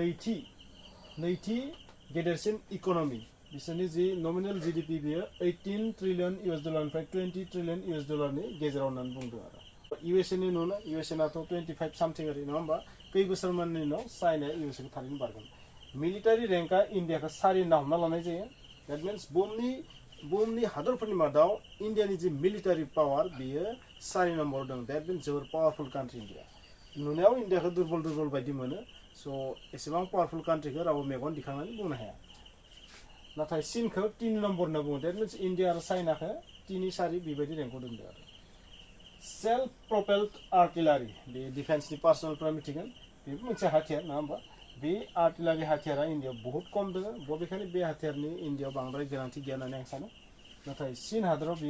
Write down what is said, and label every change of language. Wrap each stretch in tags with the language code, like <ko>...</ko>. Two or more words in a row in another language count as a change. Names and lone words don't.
<brx>नैथि गेदेरसिन इक'नमि बिसोरनि जि नमिनेल जीडीपी बियो 18 ट्रिलियन US डलारनिफ्राय 20 ट्रिलियन US डलारनि गेजेराव होननानै बुंदों आरो USA नि नुनो USA नाथ' 25 सामथिं ओरै नङा होमबा खै बोसोरमाननि उनाव चाइनाया USA खौ थारैनो बारगोन</brx> <en>military rank</en> <brx>इन्डियाखौ 4 होनना हमना लानाय जायो</brx> <en>that means</en> <brx>बुहुमनि हादरफोरनि मादाव इन्डियानि जि</brx> <en>military power</en> <brx>बियो 4 नम्बराव दं</brx> <en>that means</en> <brx>जोबोर</brx> <en>powerful country</en> <brx>इन्डिया नुनायाव इन्डियाखौ दुरबल बायदि मोनो स' एसेबां</brx> <en>powerful country</en> <brx>रावबो मेगन दिखांनानै बुंनो हाया नाथाय चीनखौ 3 नम्बर होनना बुङो</brx> <en>that means</en> <brx>इन्डिया आरो चाइनाखौ 3-4 बेबायदि रेंकआव दोनदों आरो</brx> <en>self propelled artillery</en> <brx>बे डिफेन्सनि पार्सनेलफोरा मिथिगोन बेबो मोनसे हाथियार नङा होमबा बे आर्टिलारि हाथियारा इन्डियायाव बहुत खम दङ बबेखानि बे हाथियारनि इन्डियायाव बांद्राय गोनांथि गैया होननानै आं सानो नाथाय चीन हादराव बियो</brx>